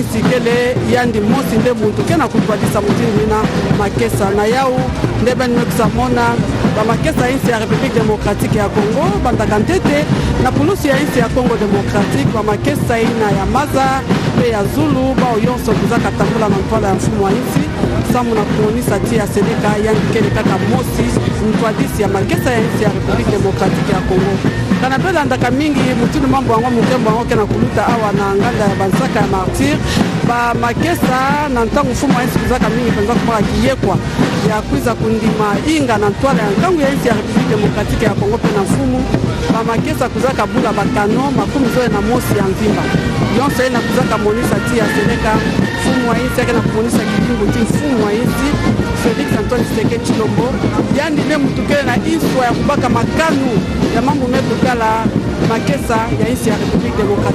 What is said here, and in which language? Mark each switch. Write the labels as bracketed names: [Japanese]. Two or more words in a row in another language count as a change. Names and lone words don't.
[Kituba (Democratic Republic of Congo)] insi ikele yandi mosi ndebu tukena kukwadisa mutini na makesa na yau ndebe nimekusamona ba makesa insi ya Republique Democratique ya Congo bandakantete na pulusi ya insi ya Congo Democratique ba makesa ina ya maza pe ya Zulu ba oyonso kuzaka tambula na mpala ya mfumo wa insi samu na kuonisa tia seleka yangi kele kaka mosi mtwadisi ya makesa ya insi ya Republique Democratique ya Congo. Kanapela ndaka mingi mutuni mambo wangu mkembo wangu kena kuluta awa na nganda ya bansaka ya martir ba makesa na ntangu mfumo wa insi kuzaka mingi penza kumaka kiyekwa ya kuiza kundima inga na ntwala ya ntangu ya insi ya Republique Democratique ya Congo pe na mfumu ba makesa kuzaka bula bakano makumi zoe na mosi ya mvimba yonso ena kuzaka monisa tia seleka mfumu wa insi yake na kumonisa kibingu ti mfumu wa insi Felix Antoine Tshisekedi Chilombo yandi ne mutukele na iswa ya kubaka makanu ya mambo mekukala makesa ya insi ya Republique Democratique